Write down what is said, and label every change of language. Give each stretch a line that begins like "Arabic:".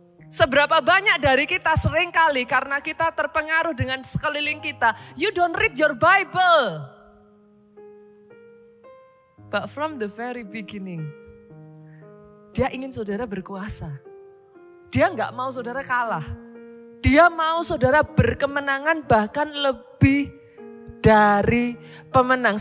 Indonesian: Seberapa banyak dari kita seringkali karena kita terpengaruh dengan sekeliling kita.
English: You don't read your Bible. But from the very beginning.
Indonesian: Dia ingin saudara berkuasa. Dia nggak mau saudara kalah. Dia mau saudara berkemenangan bahkan lebih dari pemenang.